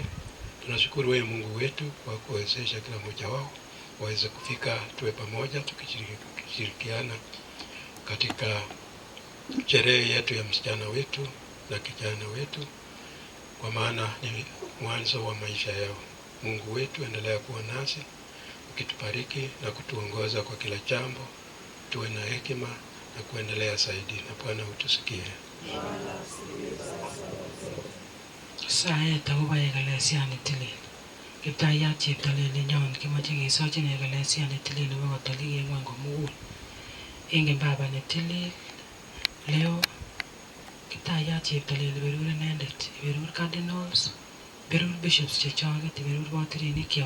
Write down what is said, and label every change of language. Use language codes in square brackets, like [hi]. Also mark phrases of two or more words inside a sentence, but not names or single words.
[sw] Tunashukuru wewe Mungu wetu kwa kuwezesha kila mmoja wao waweze kufika, tuwe pamoja tukishirikiana katika sherehe yetu ya msichana wetu na kijana wetu, kwa maana ni mwanzo wa maisha yao. Mungu wetu, endelea kuwa nasi ukitubariki na kutuongoza kwa kila jambo, tuwe na hekima na kuendelea zaidi, na Bwana utusikie. [kln] Sae takuba ekalesiya nitili. Kiptayat cheptoleli nyon kimache kesochin ekalesiya nitili nebo Katolik en ng'wony komugul. Ingen Baba nitili leo Kiptayat cheptoleli berur inendet, berur cardinals, berur bishops chechoket, berur patriinikyok.